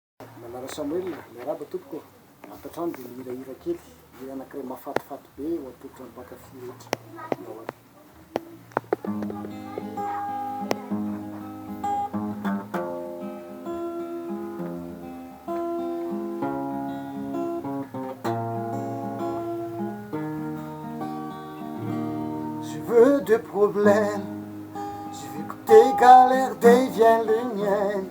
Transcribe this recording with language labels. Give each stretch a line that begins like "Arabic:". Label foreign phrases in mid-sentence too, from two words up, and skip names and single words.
Malagasy: Manara Samuel, miarahaba tompoko. Antatrano dia mihirahira kely, dia anankiray mahafatifaty be ho an-tokotrano mpankafy rehetra. Nahoana.
French: Je veux des problèmes, je veux que tes galères deviennent les miennes.